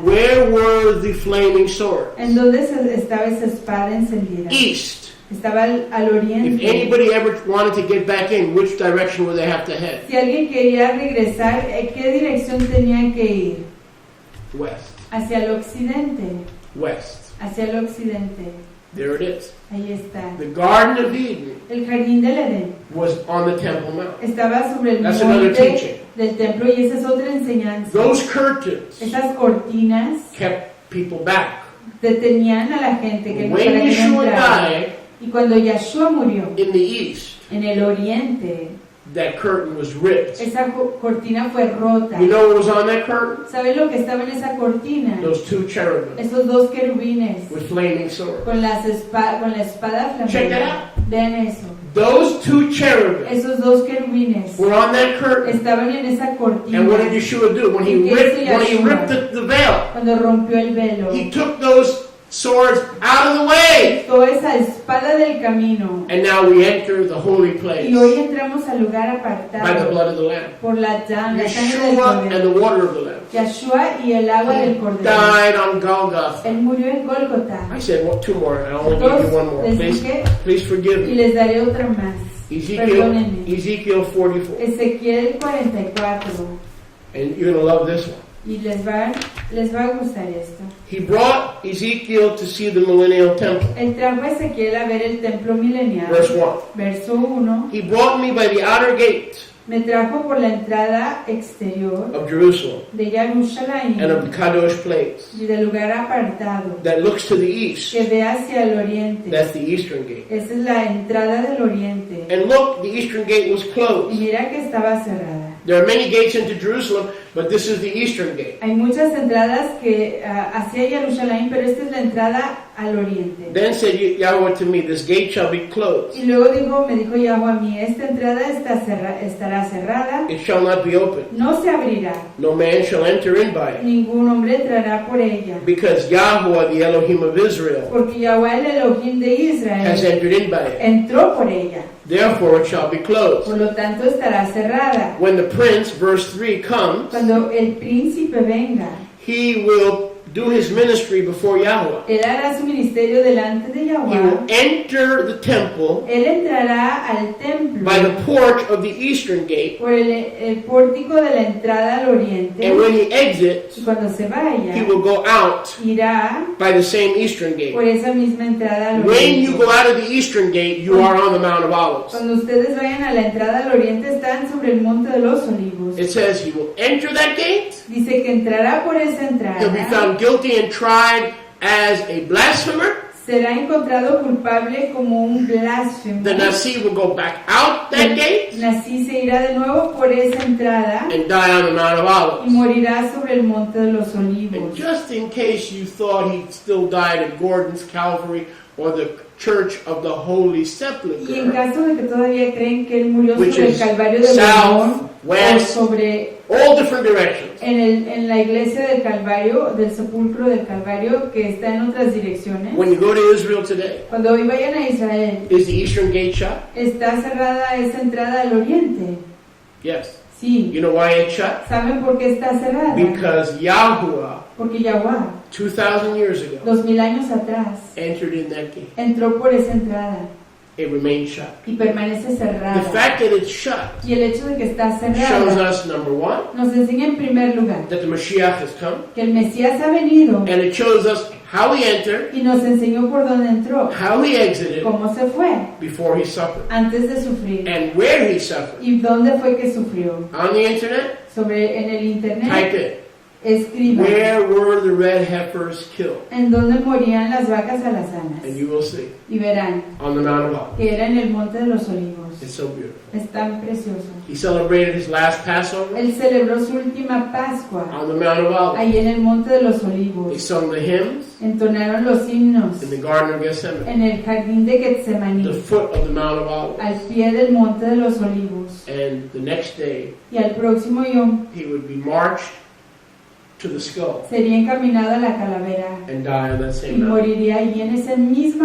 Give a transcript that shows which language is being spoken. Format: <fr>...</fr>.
<en>Where were the flaming swords?</en> <es>¿En dónde estaba esa espada encendida?</es> <en>East.</en> <es>Estaba al</es> <en>If</en> <es>oriente.</es> <en>anybody ever wanted to get back in, which direction would they have to head?</en> <es>Si alguien quería regresar, ¿en qué dirección tenían que ir?</es> <en>West.</en> <es>Hacia el occidente.</es> <en>West.</en> <es>Hacia el occidente.</es> <en>There it is.</en> <es>Ahí está.</es> <en>The Garden of Eden</en> <es>El jardín del Edén</es> <en>was on the Temple Mount.</en> <es>estaba sobre el</es> <en>That's another teaching.</en> <es>monte del templo y esa es otra enseñanza.</es> <en>Those curtains</en> <es>Esas cortinas</es> <en>kept people back.</en> <es>detenían a la gente que</es> <en>When</en> <es>para que no</es> <en>Yeshua</en> <es>entrara.</es> <en>died</en> <es>Y cuando Yeshua murió</es> <en>in the east,</en> <es>en el oriente,</es> <en>that curtain was ripped.</en> <es>esa cortina fue rota.</es> <en>You know what was on that curtain?</en> <es>¿Saben lo que estaba en esa cortina?</es> <en>Those two cherubim</en> <es>Esos dos querubines</es> <en>with flaming swords.</en> <es>con la espada</es> <en>Check that</en> <es>flamante.</es> <en>out.</en> <es>Vean eso.</es> <en>Those two cherubim</en> <es>Esos dos querubines</es> <en>were on that curtain.</en> <es>estaban en esa cortina.</es> <en>And what did Yeshua do? When he ripped the veil,</en> <es>Cuando rompió el velo,</es> <en>he took those swords out of the way.</en> <es>quitó esa espada del camino.</es> <en>And now we enter the holy</en> <es>Y</es> <en>place</en> <es>hoy entramos al lugar</es> <en>by the</en> <es>apartado</es> <en>blood of the Lamb.</en> <es>por la sangre del</es> <en>Yeshua and</en> <es>Cordero.</es> <en>the water of the Lamb.</en> <es>Yeshua y el agua del Cordero.</es> <en>Died on Golgotha.</en> <es>Él murió en Gólgota.</es> <en>I said two more, and I only give you one more.</en> <es>Les</es> <en>Please,</en> <es>dije</es> <en>please forgive</en> <es>y</es> <en>me.</en> <es>les daré otra más. Perdónenme.</es> <en>Ezekiel 44.</en> <es>Ezequiel 44.</es> <en>And you're going to love this one.</en> <es>Y les va a gustar esto.</es> <en>He brought Ezekiel to see the millennial temple.</en> <es>Él trajo a Ezequiel a ver el templo milenial.</es> <en>Verse 1.</en> <es>Verso 1.</es> <en>He brought me by the outer gate</en> <es>Me trajo por la entrada exterior</es> <en>of Jerusalem</en> <es>de Jerusalén</es> <en>and of the Kadosh place</en> <es>y del lugar apartado</es> <en>that looks to the east.</en> <es>que ve hacia el oriente.</es> <en>That's the eastern gate.</en> <es>Esa es la entrada del oriente.</es> <en>And look, the eastern gate was</en> <es>Y</es> <en>closed.</en> <es>mira que estaba cerrada.</es> <en>There are many gates into Jerusalem, but this is the eastern gate.</en> <es>Hay muchas entradas que hacia Jerusalén, pero esta es la entrada al oriente.</es> <en>Then said Yahweh to me, this gate shall be closed.</en> <es>Y luego me dijo Yahweh a mí, esta entrada estará cerrada,</es> <en>It shall not be opened.</en> <es>no se abrirá,</es> <en>No man shall enter in by it.</en> <es>ningún hombre entrará por ella.</es> <en>Because Yahweh, the Elohim of Israel,</en> <es>Porque Yahweh, el Elohim de</es> <en>has</en> <es>Israel,</es> <en>entered in by it.</en> <es>entró por ella.</es> <en>Therefore it shall be closed.</en> <es>Por lo tanto estará cerrada.</es> <en>When the prince, verse 3, comes,</en> <es>Cuando el príncipe venga,</es> <en>he will do his ministry before Yahweh.</en> <es>él hará su ministerio delante de</es> <en>He</en> <es>Yahweh.</es> <en>will enter the temple</en> <es>Él entrará al templo</es> <en>by the porch of the eastern gate,</en> <es>por el pórtico de la entrada al oriente.</es> <en>and when he exits,</en> <es>Y cuando se vaya,</es> <en>he will go out</en> <es>irá</es> <en>by the same eastern gate.</en> <es>por esa misma entrada al</es> <en>When you</en> <es>oriente.</es> <en>go out of the eastern gate, you are on the Mount of Olives.</en> <es>Cuando ustedes vayan a la entrada al oriente, están sobre el monte de los olivos.</es> <en>It says he will enter that gate.</en> <es>Dice que entrará por esa</es> <en>He'll be</en> <es>entrada.</es> <en>found guilty and tried as a blasphemer.</en> <es>Será encontrado culpable como un blasfemo.</es> <en>The Nasi will go back out that gate</en> <es>Nací se irá de nuevo por esa entrada</es> <en>and die on the Mount of</en> <es>y</es> <en>Olives.</en> <es>morirá sobre el monte de los</es> <en>And</en> <es>olivos.</es> <en>just in case you thought he still died at Gordon's Calvary or the Church of the Holy</en> <es>Y en</es> <en>Sepulchre,</en> <es>caso de que todavía creen que él murió</es> <en>which</en> <es>sobre el</es> <en>is</en> <es>Calvario de</es> <en>south,</en> <es>Gordón o</es> <en>west,</en> <es>sobre</es> <en>all different directions.</en> <es>en la iglesia del Calvario, del sepulcro del Calvario, que está en otras direcciones.</es> <en>When you go to Israel today,</en> <es>Cuando hoy vayan a Israel,</es> <en>is the eastern gate shut?</en> <es>está cerrada esa entrada al oriente.</es> <en>Yes.</en> <es>Sí.</es> <en>You know why it's shut?</en> <es>¿Saben por qué está cerrada?</es> <en>Because Yahuwah,</en> <es>Porque Yahweh,</es> <en>2,000 years ago,</en> <es>2000 años atrás,</es> <en>entered in that gate.</en> <es>entró por esa entrada</es> <en>It remains shut.</en> <es>y permanece</es> <en>The</en> <es>cerrada.</es> <en>fact that it's shut</en> <es>Y el hecho de que está</es> <en>shows</en> <es>cerrada</es> <en>us, number one,</en> <es>nos enseña en primer lugar</es> <en>that the Mashiach has come,</en> <es>que el Mesías ha venido</es> <en>and it shows us how he entered,</en> <es>y nos enseñó por dónde entró,</es> <en>how he exited</en> <es>cómo se fue</es> <en>before he suffered,</en> <es>antes de sufrir</es> <en>and where he suffered.</en> <es>y dónde fue que sufrió.</es> <en>On the internet,</en> <es>En el</es> <en>type</en> <es>internet,</es> <en>in</en> <es>escriban</es> <en>where were the red heifers killed.</en> <es>en donde morían las vacas alazanas.</es> <en>And you will see</en> <es>Y verán</es> <en>on the Mount of Olives.</en> <es>que era en el Monte de los Olivos.</es> <en>It's so beautiful.</en> <es>Es tan precioso.</es> <en>He celebrated his last Passover</en> <es>Él celebró su última Pascua</es> <en>on the Mount of Olives.</en> <es>ahí en el Monte de los</es> <en>They</en> <es>Olivos.</es> <en>sung the hymns</en> <es>Entonaron los himnos</es> <en>in the Garden of Gethsemane,</en> <es>en el jardín de</es> <en>the</en> <es>Getsemaní,</es> <en>foot of the Mount of Olives.</en> <es>al pie del Monte de los Olivos.</es> <en>And the next day,</en> <es>Y al próximo Yom</es> <en>he would be marched to the skull</en> <es>sería encaminado a la calavera</es> <en>and die on that</en> <es>y</es> <en>same mountain.</en> <es>moriría allí en esa misma</es>